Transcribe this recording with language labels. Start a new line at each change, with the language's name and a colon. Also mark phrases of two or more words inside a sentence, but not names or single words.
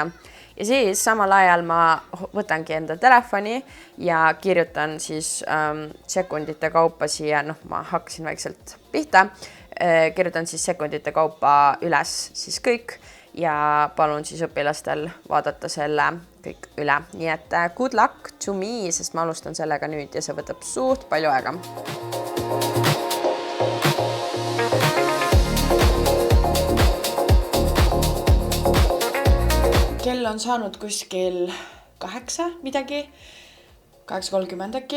Estonian: Ja siis samal ajal ma võtangi enda telefoni ja kirjutan siis sekundite kaupa siia, ma hakkasin vaikselt pihta, kirjutan siis sekundite kaupa üles siis kõik ja palun siis õpilastel vaadata selle kõik üle. Nii et
English: good luck to me,
Estonian: sest ma alustan sellega nüüd ja see võtab suht palju aega. Kell on saanud kuskil 8 midagi, 8:30 äkki.